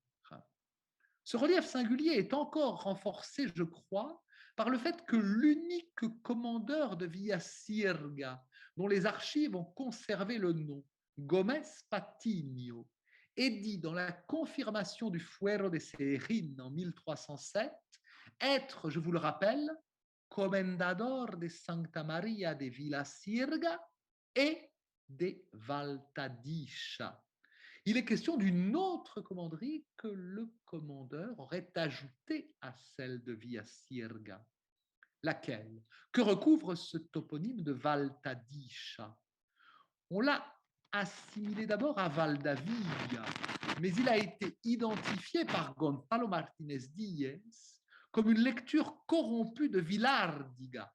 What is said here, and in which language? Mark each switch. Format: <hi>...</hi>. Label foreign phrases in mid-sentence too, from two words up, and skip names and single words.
<fr>Ce relief singulier est encore renforcé, je crois, par le fait que l'unique commandeur de Villa Sirga dont les archives ont conservé le nom, Gómez Patiño, est dit dans la confirmation du Fuero de Serrín en 1307 être, je vous le rappelle,</fr> <es>comendador de</es> <fr>Santa Maria de Villasirga et de Valtadisha. Il est question d'une autre commanderie que le commandeur aurait ajoutée à celle de Villasirga. Laquelle? Que recouvre ce toponyme de Valtadisha? On l'a assimilé d'abord à Valdavia, mais il a été identifié par Gonzalo Martínez Díez comme une lecture corrompue de Villardiga.</fr>